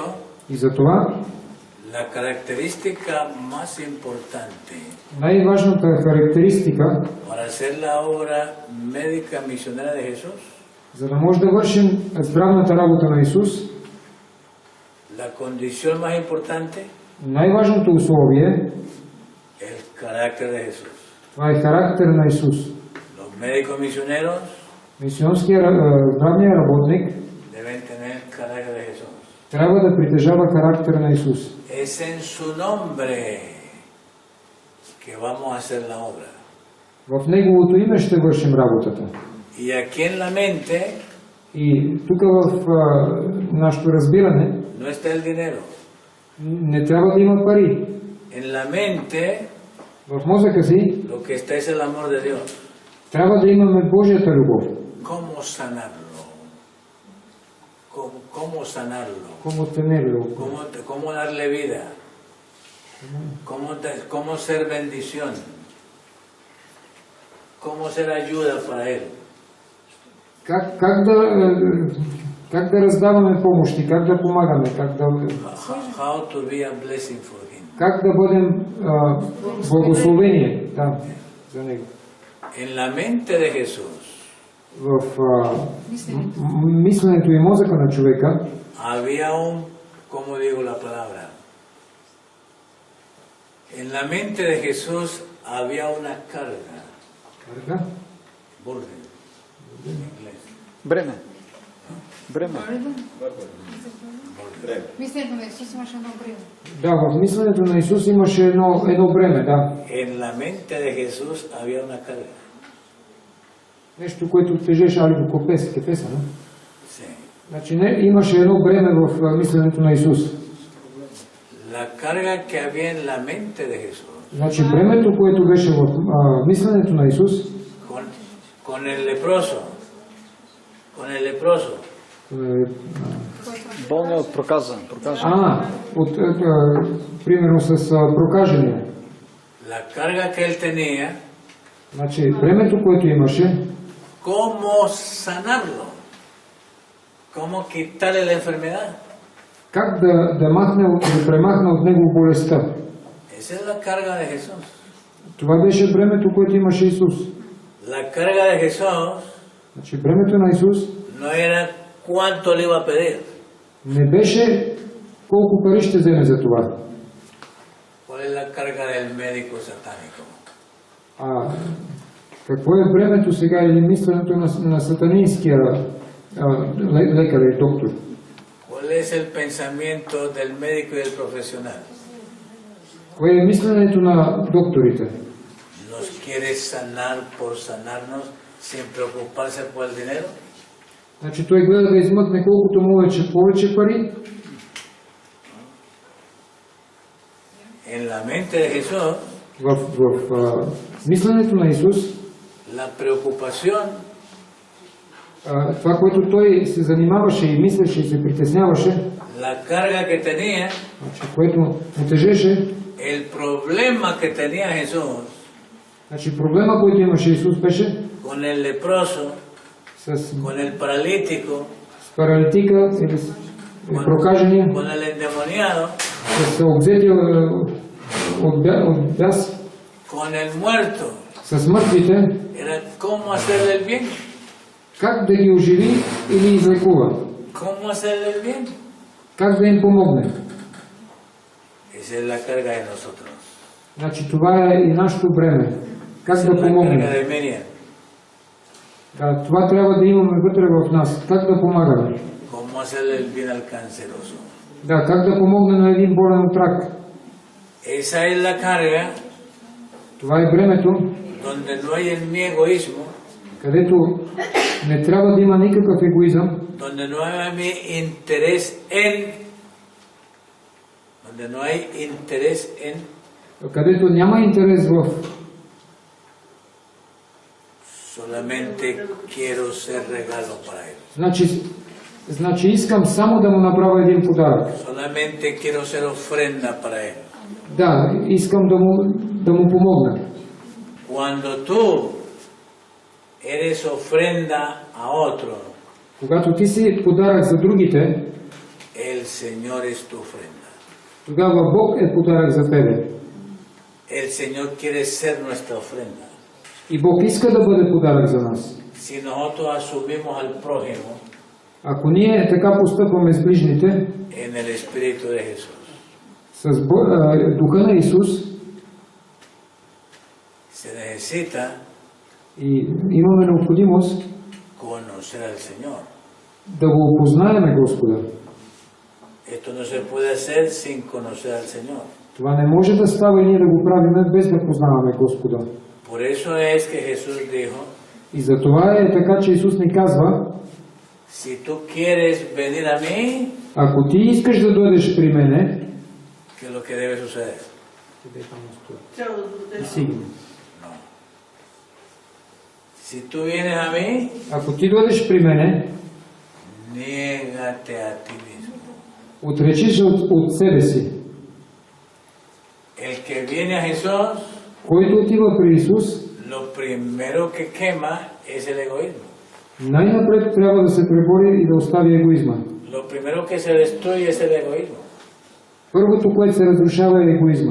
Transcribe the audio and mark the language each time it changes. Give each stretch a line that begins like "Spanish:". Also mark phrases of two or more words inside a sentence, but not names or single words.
Bulgarian: И затова
Spanish: la característica más importante
Bulgarian: най-важната характеристика,
Spanish: para hacer la obra médica misionera de Jesús,
Bulgarian: за да може да вършим здравната работа на Исус,
Spanish: la condición más importante,
Bulgarian: най-важното условие,
Spanish: el carácter de Jesús.
Bulgarian: това е характер на Исус.
Spanish: Los médicos misioneros
Bulgarian: Здравният работник
Spanish: deben tener el carácter de Jesús.
Bulgarian: трябва да притежава характер на Исус.
Spanish: Es en su nombre que vamos a hacer la obra.
Bulgarian: В Неговото име ще вършим работата.
Spanish: Y aquí en la mente
Bulgarian: И тук в нашето разбиране
Spanish: no está el dinero.
Bulgarian: не трябва да има пари.
Spanish: En la mente
Bulgarian: В мозъка си
Spanish: lo que está es el amor de Dios.
Bulgarian: трябва да имаме Божията любов.
Spanish: ¿Cómo sanarlo? ¿Cómo sanarlo? Como tenerlo. ¿Cómo darle vida? ¿Cómo ser bendición? ¿Cómo ser ayuda para Él?
Bulgarian: Как да раздаваме помощи, как да помагаме,
English: How to be a blessing for Him.
Bulgarian: как да бъдем благословение за Него.
Spanish: En la mente de Jesús
Bulgarian: В мисленето и мозъка на човека
Spanish: había ¿cómo digo la palabra? En la mente de Jesús había una carga. Burden. En inglés.
Bulgarian: Бреме. Бреме. Мисленето на Исус имаше едно бреме. Да, в мисленето на Исус имаше едно бреме, да.
Spanish: En la mente de Jesús había una carga.
Bulgarian: Нещо, което тежеше
Spanish: algo que pesa, no? Sí.
Bulgarian: Значи имаше едно бреме в мисленето на Исус.
Spanish: La carga que había en la mente de Jesús.
Bulgarian: Значи бремето, което беше в мисленето на Исус,
Spanish: con el leproso. Con el leproso.
Bulgarian: Болният от проказа. Примерно с прокажения.
Spanish: La carga que él tenía.
Bulgarian: Значи бремето, което имаше,
Spanish: ¿cómo sanarlo? ¿Cómo quitarle la enfermedad?
Bulgarian: как да премахне от него болестта.
Spanish: Esa es la carga de Jesús.
Bulgarian: Това беше бремето, което имаше Исус.
Spanish: La carga de Jesús
Bulgarian: Значи бремето на Исус
Spanish: no era cuánto le iba a pedir.
Bulgarian: не беше колко пари ще вземе за това.
Spanish: ¿Cuál es la carga del médico satánico?
Bulgarian: Какво е бремето сега или мисленето на сатанинския лекар и доктор?
Spanish: ¿Cuál es el pensamiento del médico y del profesional?
Bulgarian: Кое е мисленето на докторите?
Spanish: ¿Nos quiere sanar por sanarnos sin preocuparse por el dinero?
Bulgarian: Значи той гледа да измъкне колкото му повече пари.
Spanish: En la mente de Jesús,
Bulgarian: В мисленето на Исус,
Spanish: la preocupación
Bulgarian: това, което той се занимаваше и мислеше и се притесняваше,
Spanish: la carga que tenía,
Bulgarian: значи, което му тежеше,
Spanish: el problema que tenía Jesús
Bulgarian: значи проблема, който имаше Исус, беше
Spanish: con el leproso,
Bulgarian: с
Spanish: con el paralítico,
Bulgarian: паралитика или прокажения,
Spanish: con el endemoniado,
Bulgarian: с обзетия от бяс,
Spanish: con el muerto,
Bulgarian: с мъртвите,
Spanish: era cómo hacerle el bien.
Bulgarian: как да ги оживи или излекува,
Spanish: ¿Cómo hacerle el bien?
Bulgarian: как да им помогне.
Spanish: Esa es la carga de nosotros.
Bulgarian: Значи това е и нашето бреме. Как
Spanish: Esa
Bulgarian: да
Spanish: es la carga
Bulgarian: помогнем.
Spanish: de Miriam.
Bulgarian: Това трябва да имаме вътре в нас. Как да помагаме.
Spanish: ¿Cómo hacerle el bien al canceroso?
Bulgarian: Как да помогне на един болен от рак.
Spanish: Esa es la carga
Bulgarian: Това е бремето,
Spanish: donde no hay en mi egoísmo,
Bulgarian: където не трябва да има никакъв егоизъм,
Spanish: donde no hay mi interés en, donde no hay interés en,
Bulgarian: където няма интерес в
Spanish: solamente quiero ser regalo para él.
Bulgarian: Значи искам само да му направя един подарък.
Spanish: Solamente quiero ser ofrenda para él.
Bulgarian: Да, искам да му помогна.
Spanish: Cuando tú eres ofrenda a otro,
Bulgarian: Когато ти си подарък за другите,
Spanish: el Señor es tu ofrenda.
Bulgarian: тогава Бог е подарък за тебе.
Spanish: El Señor quiere ser nuestra ofrenda.
Bulgarian: И Бог иска да бъде подарък за нас.
Spanish: Si nosotros asumimos al prójimo
Bulgarian: Ако ние така постъпваме с ближните,
Spanish: en el Espíritu de Jesús,
Bulgarian: с Духа на Исус,
Spanish: se necesita
Bulgarian: и имаме необходимост
Spanish: conocer al Señor.
Bulgarian: да го опознаеме Господа.
Spanish: Esto no se puede hacer sin conocer al Señor.
Bulgarian: Това не може да става и ние да го правиме без да познаваме Господа.
Spanish: Por eso es que Jesús dijo,
Bulgarian: И за това е така, че Исус ни казва,
Spanish: si tú quieres venir a mí, ако ти искаш да дойдеш при мене, ¿qué es lo que debe suceder? No. Si tú vienes a mí,
Bulgarian: ако ти дойдеш при мене,
Spanish: niégate a ti mismo.
Bulgarian: отречиш от себе си.
Spanish: El que viene a Jesús,
Bulgarian: Който отива при Исус,
Spanish: lo primero que quema es el egoísmo.
Bulgarian: най-напред трябва да се пребори и да остави егоизма.
Spanish: Lo primero que se destruye es el egoísmo.
Bulgarian: Първото, което се разрушава е егоизма.